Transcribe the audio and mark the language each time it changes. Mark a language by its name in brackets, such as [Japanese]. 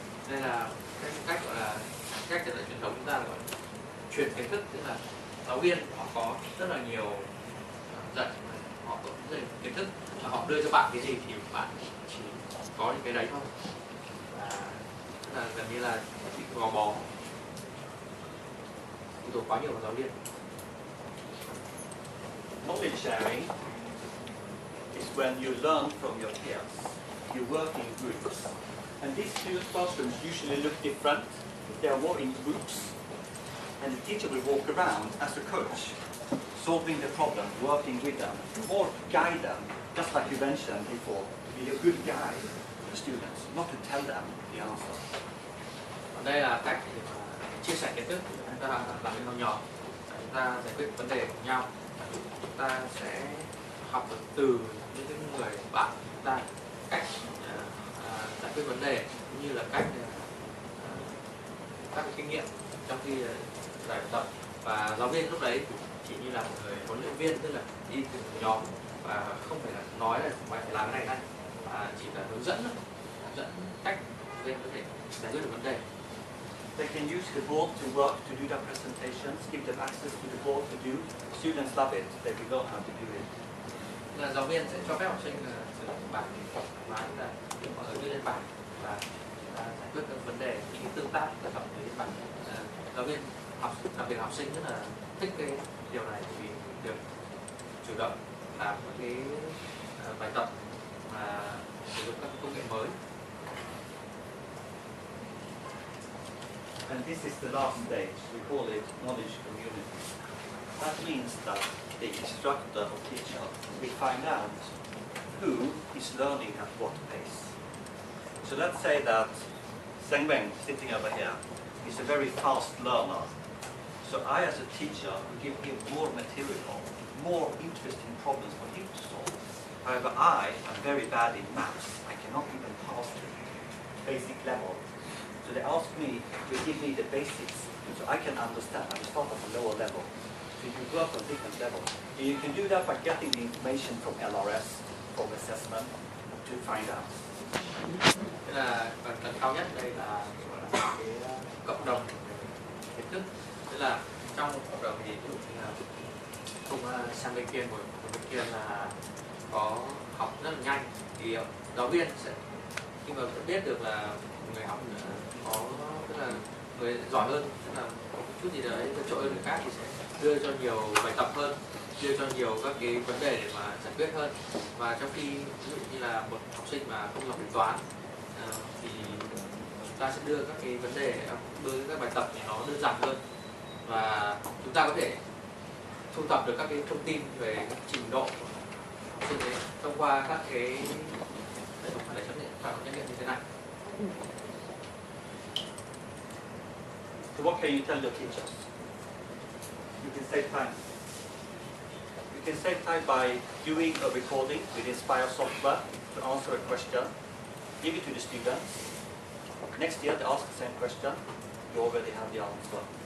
[Vietnamese] Đây là cái cách gọi là cách dạy truyền thống chúng ta gọi là truyền kiến thức, tức là giáo viên họ có rất là nhiều dạy, họ có rất là kiến thức và họ đưa cho bạn cái gì thì bạn chỉ có những cái đấy thôi, và tức là gần như là bị gò bó, phụ thuộc quá nhiều vào giáo viên. [English] Knowledge sharing is when you learn from your peers. You work in groups. And these two classrooms usually look different. They are more in groups. And the teacher will walk around as a coach, solving the problem, working with them, or guide them, just like you mentioned before, to be a good guide for the students, not to tell them the answer. [Vietnamese] Đây là cách để chia sẻ kiến thức, chúng ta làm với nhau nhỏ, chúng ta giải quyết vấn đề cùng nhau. Chúng ta sẽ học được từ những cái người bạn chúng ta cách giải quyết vấn đề cũng như là cách các kinh nghiệm trong khi giải tập, và giáo viên lúc đấy chỉ như là một người huấn luyện viên, tức là đi từ nhóm và không phải là nói là phải làm cái này mà chỉ là hướng dẫn cách viên có thể giải quyết được vấn đề. [English] They can use the board to work to do their presentations, give them access to the board to do. Students love it. They will know how to do it. [Vietnamese] Là giáo viên sẽ cho phép học sinh sử dụng bảng và là để mọi người đưa lên bảng và giải quyết các vấn đề những tương tác kết hợp với bảng. Giáo viên đặc biệt học sinh rất là thích cái điều này vì được chủ động làm các cái bài tập và sử dụng các công nghệ mới. [English] And this is the last stage. We call it knowledge community. That means that the instructor or teacher will find out who is learning at what pace. So let's say that Seng Weng, sitting over here, is a very fast learner. So I, as a teacher, will give him more material, more interesting problems for him to solve. However, I am very bad in maths. I cannot even pass the basic level. So they ask me to give me the basics so I can understand. I start at a lower level. So you work on different levels. And you can do that by getting the information from LRS, from assessment, to find out. [Vietnamese] Thế là phần cao nhất đây là gọi là cái cộng đồng kiến thức. Tức là trong cộng đồng thì ví dụ như là cùng sang bên kia, một bên kia là có học rất là nhanh thì giáo viên sẽ khi mà biết được là người học có tức là người giỏi hơn, tức là có một chút gì đấy vượt trội hơn người khác thì sẽ đưa cho nhiều bài tập hơn, đưa cho nhiều các cái vấn đề để mà giải quyết hơn. Và trong khi ví dụ như là một học sinh mà không học toán thì chúng ta sẽ đưa các cái vấn đề, đưa các bài tập thì nó đơn giản hơn và chúng ta có thể thu thập được các cái thông tin về các trình độ của học sinh ấy thông qua các cái để trắc nghiệm như thế này. [English] So what can you tell your teachers? You can save time. You can save time by doing a recording with Inspire software to answer a question, give it to the students. Next year they ask the same question, you already have the answer.